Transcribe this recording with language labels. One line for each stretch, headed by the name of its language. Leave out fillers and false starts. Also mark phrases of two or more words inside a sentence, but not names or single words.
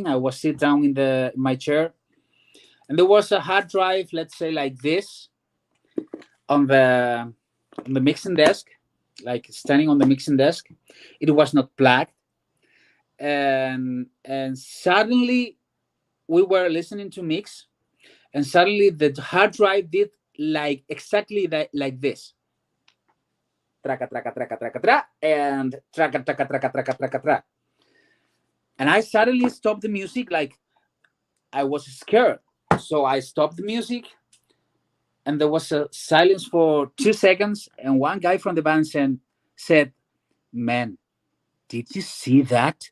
English: I was sit down in my chair, and there was a hard drive, let's say like this, on the mixing desk, like standing on the mixing desk. It was not plugged, and suddenly we were listening to mix, and suddenly the hard drive did like exactly that, like this. Traka, traka, traka, traka, tra, and traka, traka, traka, traka, traka, tra. And I suddenly stopped the music, like I was scared. So I stopped the music, and there was a silence for 2 seconds. And one guy from the band said, "Man, did you see that?"